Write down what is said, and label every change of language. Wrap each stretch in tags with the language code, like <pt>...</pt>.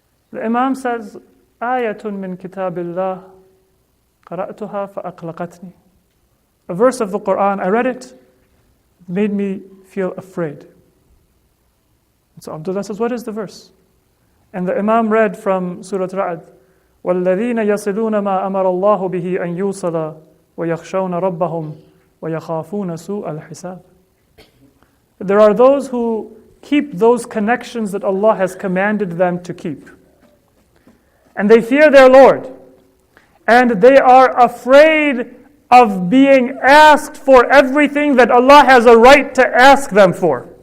<en>The Imam says,</en> <ar>Ayatun min kitabillah, qara'tuha fa'aqlaqatni.</ar> <en>A verse of the Quran, I read it, it made me feel afraid. And so Abdullah says, what is the verse? And the Imam read from Surah Ra'd,</en> <ar>وَالَّذِينَ يَصِلُونَ مَا أَمَرَ اللَّهُ بِهِ أَن يُوصَلَ وَيَخْشَوْنَ رَبَّهُمْ وَيَخَافُونَ سُوءَ الْحِسَابِ.</ar> <en>There are those who keep those connections that Allah has commanded them to keep. And they fear their Lord. And they are afraid of being asked for everything that Allah has a right to ask them for.</en>